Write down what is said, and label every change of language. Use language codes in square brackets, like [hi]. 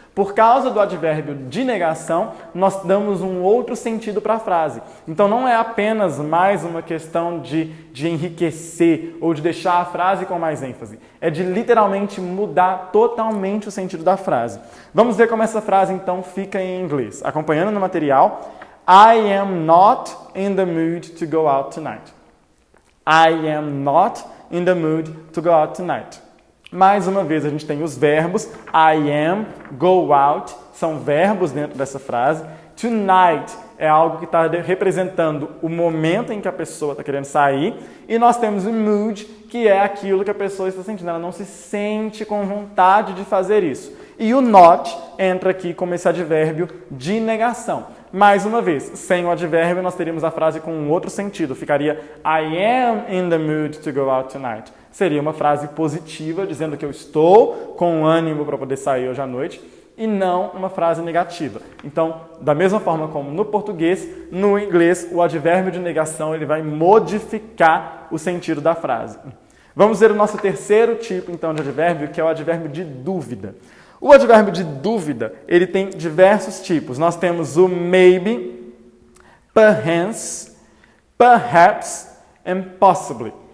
[pt] Por causa do advérbio de negação, nós damos um outro sentido para a frase. Então, não é apenas mais uma questão de enriquecer ou de deixar a frase com mais ênfase. É de literalmente mudar totalmente o sentido da frase. Vamos ver como essa frase, então, fica em inglês. Acompanhando no material, [en] I am not in the mood to go out tonight. I am not in the mood to go out tonight. [pt] Mais uma vez, a gente tem os verbos I am, go out, são verbos dentro dessa frase. Tonight é algo que está representando o momento em que a pessoa está querendo sair. E nós temos o mood, que é aquilo que a pessoa está sentindo. Ela não se sente com vontade de fazer isso. E o not entra aqui como esse advérbio de negação. Mais uma vez, sem o advérbio, nós teríamos a frase com um outro sentido. [en] Ficaria I am in the mood to go out tonight. [pt] Seria uma frase positiva, dizendo que eu estou com ânimo para poder sair hoje à noite, e não uma frase negativa. Então, da mesma forma como no português, no inglês, o advérbio de negação ele vai modificar o sentido da frase. Vamos ver o nosso terceiro tipo, então, de advérbio, que é o advérbio de dúvida. O advérbio de dúvida, ele tem diversos tipos. Nós temos o maybe, perhaps, perhaps and possibly.